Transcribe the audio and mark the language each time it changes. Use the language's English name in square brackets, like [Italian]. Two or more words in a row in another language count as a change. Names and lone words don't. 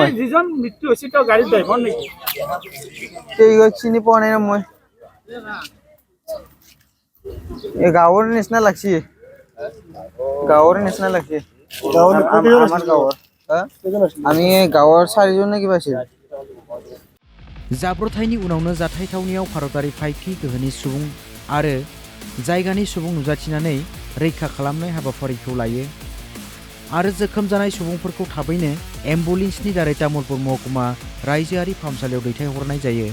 [Assamese] যিজন মৃত্যু হৈছে তেওঁ গাড়ীৰ ড্ৰাইভাৰ নেকি? চিনি পোৱা নাই না মই। এই গাঁৱৰ নিচিনা লাগছে। আমাৰ গাঁৱৰ। আমি গাঁৱৰ 4জন নে কিবা আছিল। [Bodo] जाब्रबथायनि उनावनो जाथाय थावनियाव भारतारि फाइभि गोहोनि सुबुं आरो जायगानि सुबुं नुजाथिनानै रैखा खालामनाय हाबाफारिखौ लायो आरो जोखोम जानाय सुबुंफोरखौ थाबैनो एम्बुलेन्सनि दारै तामुलपुर महकुमा रायजोआरि फाहामसालियाव दैथायहरनाय जायो।